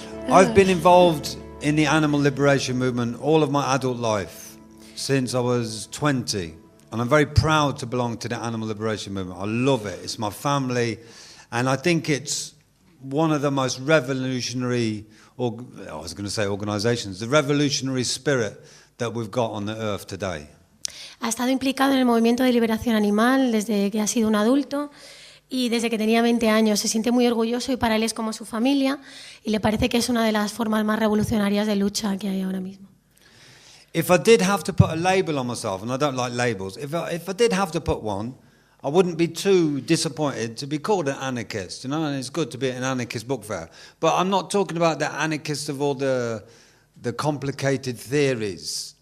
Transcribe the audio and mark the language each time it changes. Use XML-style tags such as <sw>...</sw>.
<en>I've been involved in the animal liberation movement all of my adult life, since I was 20. And I'm very proud to belong to the animal liberation movement. I love it. It's my family. And I think it's one of the most revolutionary, organizations, the revolutionary spirit that we've got on the earth today.</en> <es>Ha estado implicado en el movimiento de liberación animal desde que ha sido un adulto y desde que tenía 20 años. Se siente muy orgulloso y para él es como su familia y le parece que es una de las formas más revolucionarias de lucha que hay ahora mismo.</es> <en>If I did have to put a label on myself, and I don't like labels, if I did have to put one, I wouldn't be too disappointed to be called an anarchist, and it's good to be at an anarchist book fair. But I'm not talking about the anarchist of all the complicated theories.</en>